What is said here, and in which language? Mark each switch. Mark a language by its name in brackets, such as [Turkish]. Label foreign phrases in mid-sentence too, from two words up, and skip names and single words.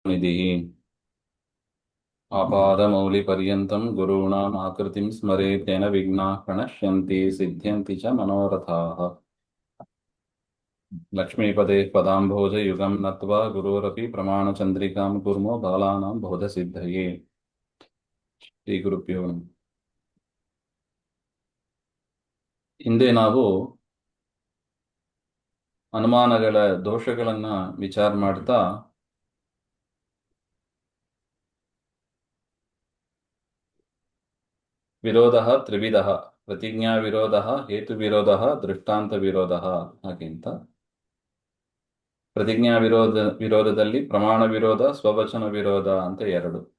[Sanskrit] निधिः आपादमौलिपर्यन्तं गुरूणाम् आकृतिं स्मरेत् तेन विघ्नाः प्रणश्यन्ति सिद्ध्यन्ति च मनोरथाः। लक्ष्मीपदे पदाम्भोजयुगं नत्वा गुरोरपि प्रमाणचन्द्रिकां कुर्मो बालानां बोधसिद्धये। ಶ್ರೀಗುರುಭ್ಯೋ ನಮಃ. [Kannada] ಹಿಂದೆ ನಾವು ಅನುಮಾನಗಳ ದೋಷಗಳನ್ನ ವಿಚಾರ ಮಾಡ್ತಾ ವಿರೋಧ ತ್ರಿವಿಧ ಪ್ರತಿಜ್ಞಾ ವಿರೋಧ ಹೇತು ವಿರೋಧ ದೃಷ್ಟಾಂತ ವಿರೋಧ ಹಾಗೆಂತ ಪ್ರತಿಜ್ಞಾ ವಿರೋಧದಲ್ಲಿ ಪ್ರಮಾಣ ವಿರೋಧ ಸ್ವವಚನ ವಿರೋಧ ಅಂತ ಎರಡು,